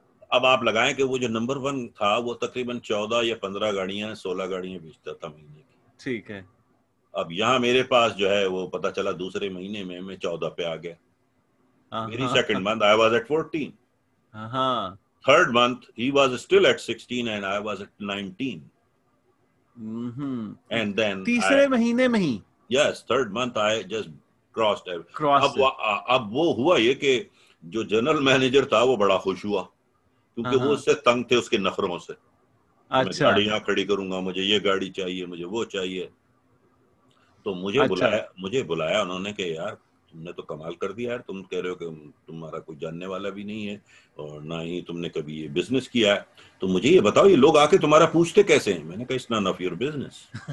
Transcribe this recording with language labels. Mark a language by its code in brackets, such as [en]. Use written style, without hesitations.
[ur] اب آپ لگائیں کہ وہ جو نمبر 1 تھا وہ تقریباً 14 یا 15 گاڑیاں 16 گاڑیاں بیچتا تھا مہینے کی. ٹھیک ہے. اب یہاں میرے پاس جو ہے وہ پتا چلا دوسرے مہینے میں 14 پہ آ گیا. [en] میری second month I was at 14. Third month he was still at 16 and I was at 19. And then [ur] تیسرے مہینے میں ہی [en] yes, third month I just crossed. [ur] اب وہ ہوا یہ کہ جو جنرل مینیجر تھا وہ بڑا خوش ہوا کیونکہ وہ اس سے تنگ تھے اس کے نخروں سے. میں گاڑیاں کھڑی کروں گا, مجھے یہ گاڑی چاہیے, مجھے وہ چاہیے. تو مجھے بلایا انہوں نے کہ یار تم نے تو کمال کر دیا یار, تم کہہ رہے ہو کہ تمہارا کوئی جاننے والا بھی نہیں ہے اور نہ ہی تم نے کبھی یہ بزنس کیا ہے, تو مجھے یہ بتاؤ یہ لوگ آ کے تمہارا پوچھتے کیسے ہیں؟ میں نے کہا [en] It's none of your business.